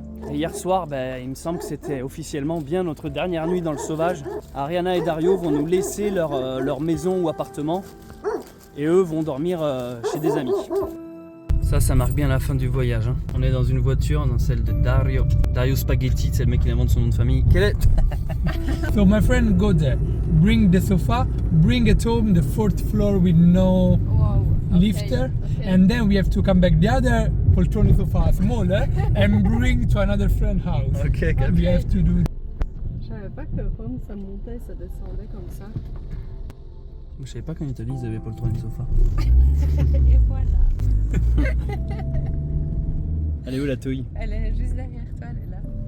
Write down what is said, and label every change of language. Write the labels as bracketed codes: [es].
[fr] Et hier soir, il me semble que c'était officiellement bien notre dernière nuit dans le sauvage. Ariana et Dario vont nous laisser leur maison ou appartement. Et eux vont dormir chez des amis. Ça marque bien la fin du voyage. Hein. On est dans une voiture, dans celle de Dario. Dario Spaghetti, c'est le mec qui invente son nom de famille. Quel est... [en] So my friend go there, bring the sofa, bring it home the 4th floor with no lifter, and then we have to come back the other poltrone sofa smaller and bring to another friend house. Okay. We have to do. [fr] Je savais pas que Rome, ça montait, ça descendait comme ça. Je savais pas qu'en Italie ils avaient pas le trône sofa. Et voilà. Elle est où la touille? Elle est juste derrière toi, elle est là.